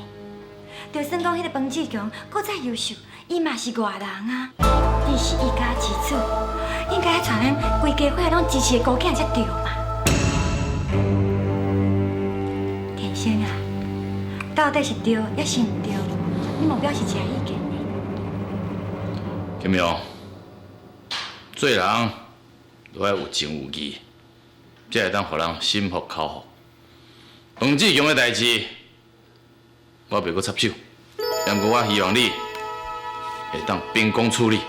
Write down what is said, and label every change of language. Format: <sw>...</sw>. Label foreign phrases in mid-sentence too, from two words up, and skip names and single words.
<nan>就算讲迄个彭志强搁再优秀，伊嘛是外人啊。你是一家之主，应该传咱规家伙拢支持的高囝才对嘛。天啊，到底是对也是唔对？你莫表示一下意见呢？金明，做人都要有情有义，才会当互人心服口服。彭志强的代志，我袂阁插手，不过我希望你会当秉公处理。</nan>